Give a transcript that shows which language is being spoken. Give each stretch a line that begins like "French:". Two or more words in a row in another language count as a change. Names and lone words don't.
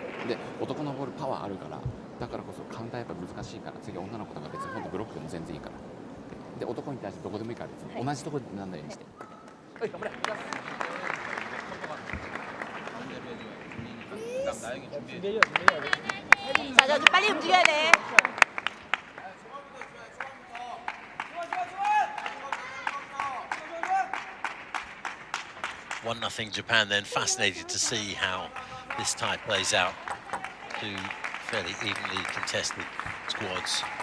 Japanese: で男のボールパワーあるから。だからこそカウンターやっぱ難しいから次女の子とか別に本当ブロックでも全然いいからで男に対してどこでもいいから別に同じところになんないようにしてはい頑張れ
Korean: 맞아. 좀 빨리 움직여야 돼.
English: 1-0 Japan then. Fascinated to see how this tie plays out. Two fairly evenly contested squads.